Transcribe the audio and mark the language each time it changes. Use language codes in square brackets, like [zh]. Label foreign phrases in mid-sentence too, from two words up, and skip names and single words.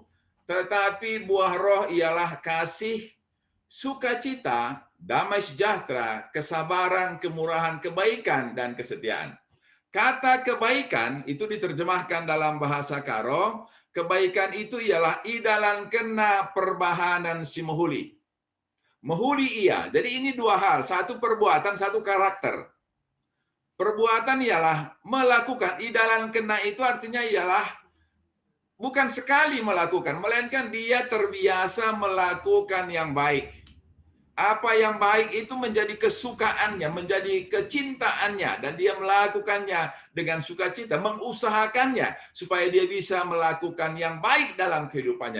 [id] Tetapi buah roh ialah kasih, sukacita, damai sejahtera, kesabaran, kemurahan, kebaikan, dan kesetiaan. Kata kebaikan itu diterjemahkan dalam bahasa Karo. Kebaikan itu ialah [btx] idalan kena perbahanan si mehuli. Mehuli ia. [id] Jadi ini dua hal. Satu perbuatan, satu karakter. Perbuatan ialah melakukan. [btx] Idalan kena [id] itu artinya ialah bukan sekali melakukan, melainkan dia terbiasa melakukan yang baik. Apa yang baik itu menjadi kesukaannya, menjadi kecintaannya, dan dia melakukannya dengan sukacita, mengusahakannya supaya dia bisa melakukan yang baik dalam kehidupannya.